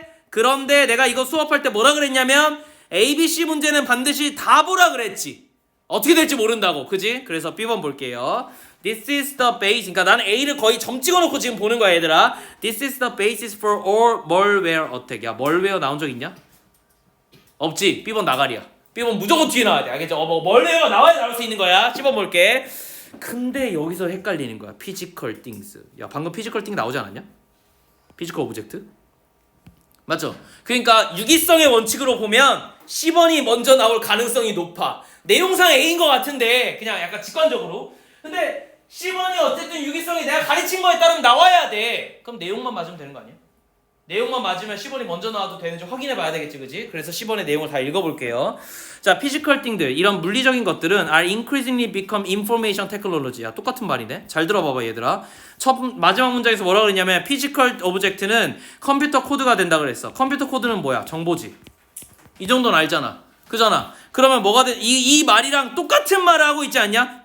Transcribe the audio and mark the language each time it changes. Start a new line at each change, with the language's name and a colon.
Korean: 그런데 내가 이거 수업할 때 뭐라 그랬냐면 A, B, C 문제는 반드시 다 보라 그랬지. 어떻게 될지 모른다고. 그지? 그래서 B번 볼게요.
English: This is the base.
Korean: 그러니까 나는 A를 거의 점 찍어놓고 지금 보는 거야 얘들아.
English: This is the basis for all malware attack.
Korean: 야 malware 나온 적 있냐? 없지. B번 나가리야. B번 무조건 뒤에 나와야 돼. 알겠죠? malware가 나와야 나올 수 있는 거야. 10번 볼게. 근데 여기서 헷갈리는 거야. physical things. 야 방금 physical thing 나오지 않았냐?
English: physical object?
Korean: 맞죠? 그러니까 유기성의 원칙으로 보면 10번이 먼저 나올 가능성이 높아. 내용상 A인 것 같은데 그냥 약간 직관적으로. 근데 10번이 어쨌든 유기성이 내가 가르친 거에 따르면 나와야 돼. 그럼 내용만 맞으면 되는 거 아니야? 내용만 맞으면 10번이 먼저 나와도 되는지 확인해 봐야 되겠지, 그지? 그래서 10번의 내용을 다 읽어볼게요.
English: 자, physical thing들,
Korean: 이런 물리적인 것들은
English: are increasingly become information technology야.
Korean: 똑같은 말이네. 잘 들어봐봐, 얘들아. 마지막 문장에서 뭐라 그랬냐면 physical object는 컴퓨터 코드가 된다 그랬어. 컴퓨터 코드는 뭐야? 정보지. 이 정도는 알잖아. 그잖아. 그러면 뭐가 이 말이랑 똑같은 말을 하고 있지 않냐?